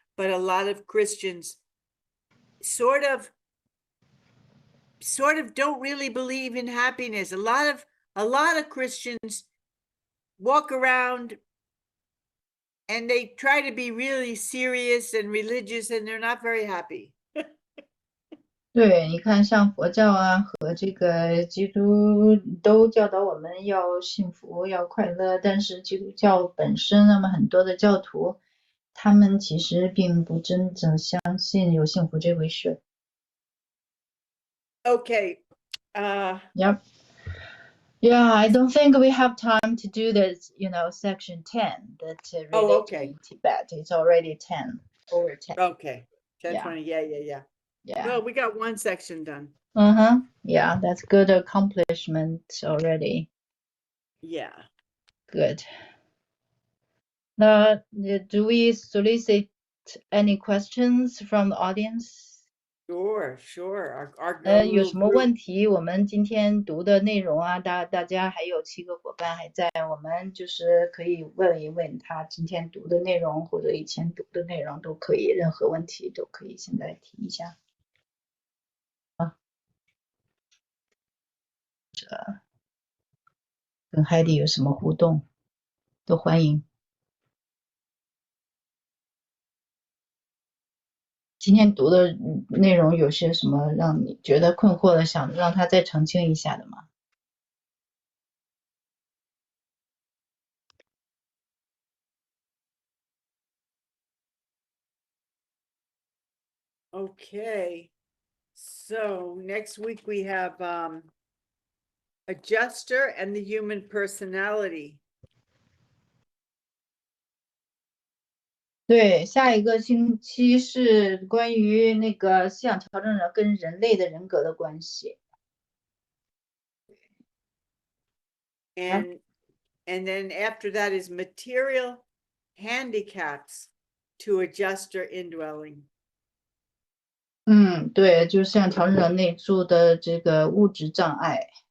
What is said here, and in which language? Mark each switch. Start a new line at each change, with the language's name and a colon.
English: But a lot of Christians sort of don't really believe in happiness. A lot of Christians walk around and they try to be really serious and religious, and they're not very happy.
Chinese: 对，你看，像佛教啊和这个基督都教导我们要幸福、要快乐，但是基督教本身，那么很多的教徒，他们其实并不真正相信有幸福这回事。
English: Okay. Yep. Yeah, I don't think we have time to do this, section 10 that related Okay. to Tibet. It's already 10, over 10. Okay. 10:20. Yeah. Yeah. Yeah. Well, we got one section done. Yeah, that's good accomplishment already. Yeah. Good. Now, do we solicit any questions from the audience? Sure. Our
Chinese: 有
English: little
Chinese: 什么
English: group.
Chinese: 问题？我们今天读的内容啊，大家还有7个伙伴还在，我们就是可以问一问他今天读的内容或者以前读的内容都可以，任何问题都可以现在提一下。跟海蒂有什么互动，都欢迎。今天读的内容有些什么让你觉得困惑的，想让他再澄清一下的吗？
English: Okay. So next week we have adjuster and the human personality.
Chinese: 对，下一个星期是关于那个思想调整者跟人类的人格的关系。
English: And then after that is material handicaps to adjuster indwelling.
Chinese: 对，就是思想调整者内住的这个物质障碍。